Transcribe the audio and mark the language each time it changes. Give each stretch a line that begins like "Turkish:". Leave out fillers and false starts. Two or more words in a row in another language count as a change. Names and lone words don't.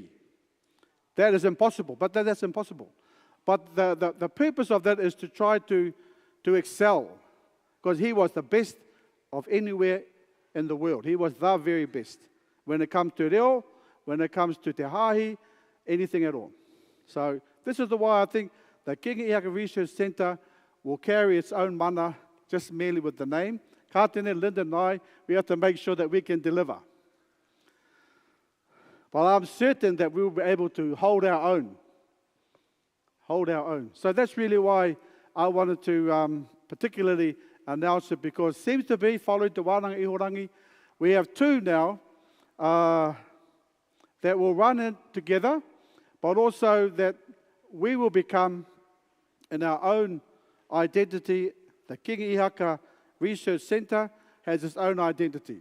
English: That is impossible, but that's impossible. But the purpose of that is to try to excel, because he was the best of anywhere in the world. He was the very best. When it comes to reo, when it comes to
Māori: te hahi,
English: anything at all. So this is the why I think the Kingi Ihaka Research Centre will carry its own mana just merely with the name.
Māori: Ka tēnei,
English: Linda and I, we have to make sure that we can deliver. But I'm certain that we will be able to hold our own. Hold our own. So that's really why I wanted to particularly announce it, because it seems to be, following the Wānanga Ihorangi, we have two now that will run it together, but also that we will become, in our own identity, the Kingi Ihaka Research Centre has its own identity.